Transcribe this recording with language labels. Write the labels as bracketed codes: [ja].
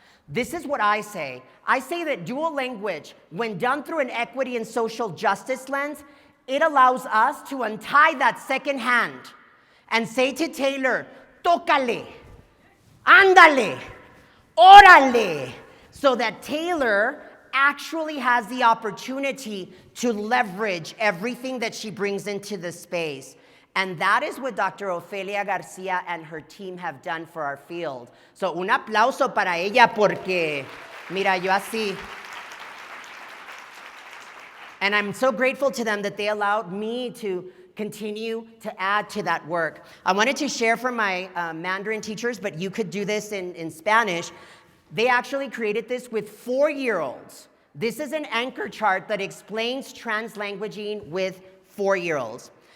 [en] This is what I say. I say that dual language, when done through an equity and social justice lens, it allows us to untie that second hand and say to Taylor, [es] tócale, ándale, órale, [en] so that Taylor actually has the opportunity to leverage everything that she brings into the space. And that is what Dr. Ofelia Garcia and her team have done for our field. [es] So un aplauso para ella porque, mira, yo así. [en] And I'm so grateful to them that they allowed me to continue to add to that work. I wanted to share from my Mandarin teachers, but you could do this in Spanish. They actually created this with 4-year-olds. This is an anchor chart that explains translanguaging with 4-year-olds.